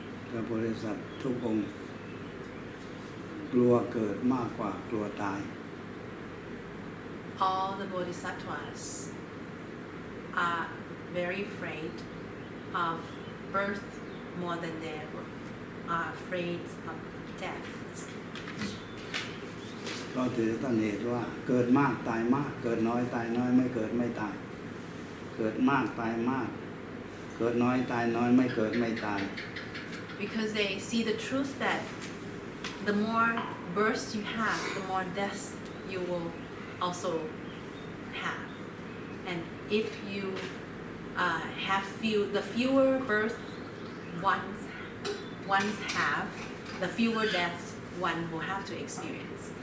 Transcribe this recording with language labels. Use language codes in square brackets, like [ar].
[th] พระโพธิสัตว์ทุกองค์กลัวเกิดมากกว่ากลัวตาย [en] All the bodhisattvas are very afraid of birth more than they are afraid of death. [th] เพราะถือต้นเหตุว่าเกิดมากตายมากเกิดน้อยตายน้อยไม่เกิดไม่ตายเกิดมากตายมากเกิดน้อยตายน้อยไม่เกิดไม่ตาย [en] Because they see the truth that the more births you have, the more deaths you will also have. And if you have the fewer births ones have, the fewer deaths one will have to experience.